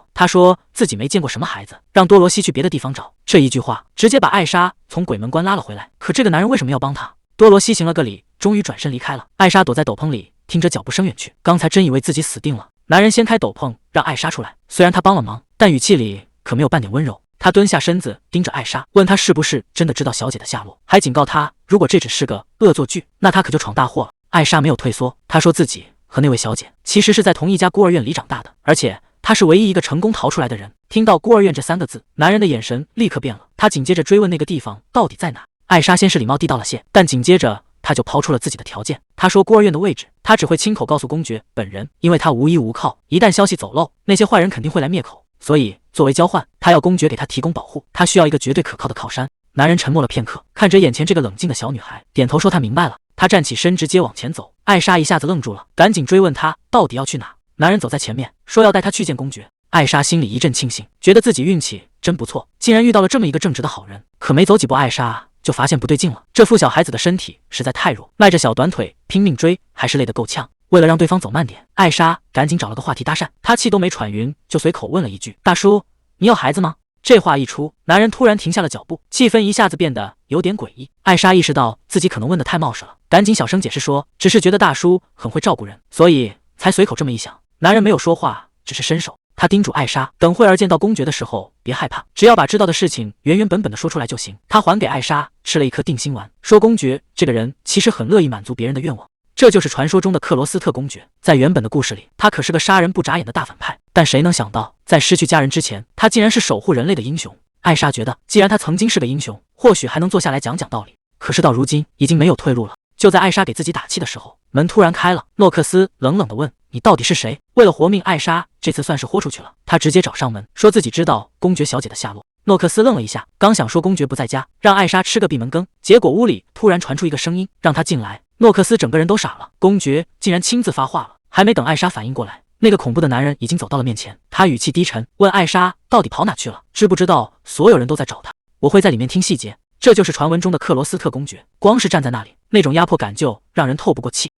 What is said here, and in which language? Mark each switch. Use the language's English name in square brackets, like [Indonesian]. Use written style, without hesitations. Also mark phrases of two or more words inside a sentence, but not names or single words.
[Chinese] 他說自己沒見過什麼孩子，讓多羅西去別的地方找。這一句話直接把艾莎從鬼門關拉了回來。可這個男人為什麼要幫他？多羅西行了個禮，終於轉身離開了。艾莎躲在斗篷裡，聽着腳步聲遠去。剛才真以為自己死定了。男人掀開斗篷，讓艾莎出來。雖然他幫了忙，但語氣裡可沒有半點溫柔。他蹲下身子，盯着艾莎，問她是不是真的知道小姐的下落，還警告她，如果這只是個惡作劇，那她可就闖大禍了。艾莎沒有退縮，她說自己和那位小姐其實是在同一家孤兒院裡長大的，而且她是唯一一個成功逃出來的人。聽到孤兒院這3個字，男人的眼神立刻變了。他緊接着追問那個地方到底在哪。艾莎先是禮貌遞道了謝，但緊接着他就拋出了自己的條件。他說孤兒院的位置，他只會親口告訴公爵本人，因為他無依無靠，一旦消息走漏，那些壞人肯定會來滅口。所以作為交換，他要公爵給他提供保護，他需要一個絕對可靠的靠山。男人沉默了片刻，看着眼前這個冷靜的小女孩，點頭說他明白了。他站起身直接往前走。艾莎一下子愣住了，趕緊追問他到底要去哪。男人走在前面，說要帶他去見公爵。艾莎心裡一陣慶幸，覺得自己運氣真不錯，竟然遇到了這麼一個正直的好人。可沒走幾步，艾莎就發現不對勁了，這副小孩子的身體實在太弱，賴着小短腿拼命追，還是累得夠嗆。為了讓對方走慢點，艾莎趕緊找了個話題搭訕。她氣都沒喘勻，就隨口問了一句：“大叔，你有孩子嗎？” 這話一出，男人突然停下了腳步，氣氛一下子變得有點詭異。艾莎意識到自己可能問得太冒失了，趕緊小聲解釋說：“只是覺得大叔很會照顧人，所以才隨口這麼一想。” 男人沒有說話，只是伸手。他叮囑艾莎，等會兒見到公爵的時候別害怕，只要把知道的事情原原本本的說出來就行。他還給艾莎吃了一顆定心丸，說公爵這個人其實很樂意滿足別人的願望。這就是傳說中的克羅斯特公爵。在原本的故事裡，他可是個殺人不眨眼的大反派，但誰能想到，在失去家人之前，他竟然是守護人類的英雄。艾莎覺得，既然他曾經是個英雄，或許還能坐下來講講道理。可是到如今，已經沒有退路了。就在艾莎給自己打氣的時候，門突然開了。諾克斯冷冷地問：“你到底是誰？”為了活命，艾莎這次算是豁出去了。她直接找上門，說自己知道公爵小姐的下落。諾克斯愣了一下，剛想說公爵不在家，讓艾莎吃個閉門羹，結果屋裡突然傳出一個聲音，讓他進來。諾克斯整個人都傻了，公爵竟然親自發話了。還沒等艾莎反應過來，那個恐怖的男人已經走到了面前。他語氣低沉，問艾莎到底跑哪去了，知不知道所有人都在找他？我會在裡面聽細節。這就是傳聞中的克羅斯特公爵，光是站在那裡，那種壓迫感就讓人透不過氣。